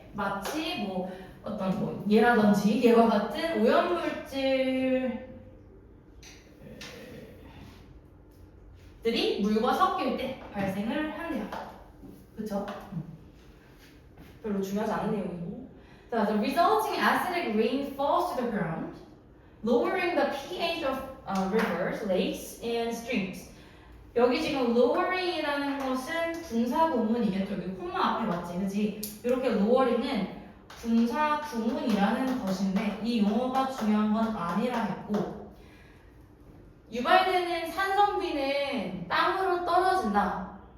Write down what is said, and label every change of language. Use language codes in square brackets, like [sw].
[ko] 마치 뭐 어떤 뭐 얘라든지 얘와 같은 오염물질들이 물과 섞일 때 발생을 한대요. 그쵸? 별로 중요하지 않은 내용이고. [en] 자, the resulting acidic rain falls to the ground, lowering the pH of rivers, lakes, and streams. [ko] 여기 지금 lowering이라는 것은 분사 구문이겠죠. 여기 콤마 앞에 맞지, 그지? 이렇게 lowering은 분사 구문이라는 것인데 이 용어가 중요한 건 아니라 했고, 유발되는 산성비는 땅으로 떨어진다.